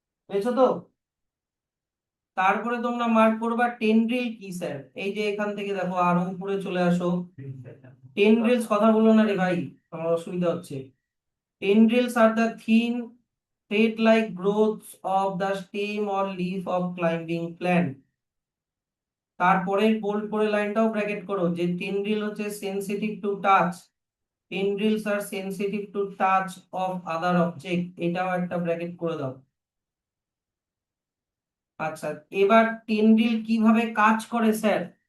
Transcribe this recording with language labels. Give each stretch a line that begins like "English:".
Bangla: বুঝেছো তো? তারপরে তোমরা মার্ক করবা টেন্ড্রিল কি স্যার। এই যে এখান থেকে দেখো আরো উপরে চলে আসো। টেন্ড্রিলস কথা বলো না রে ভাই, আমার অসুবিধা হচ্ছে।
English: Tendrils are the thin, thread-like growths of the stem or leaf of climbing plant.
Bangla: তারপরের বোল্ড করে লাইনটাও ব্র্যাকেট করো যে টেন্ড্রিল হচ্ছে
English: Sensitive to touch. Tendrils are sensitive to touch of other object,
Bangla: এটাও একটা ব্র্যাকেট করে দাও। আচ্ছা, এবার টেন্ড্রিল কিভাবে কাজ করে স্যার?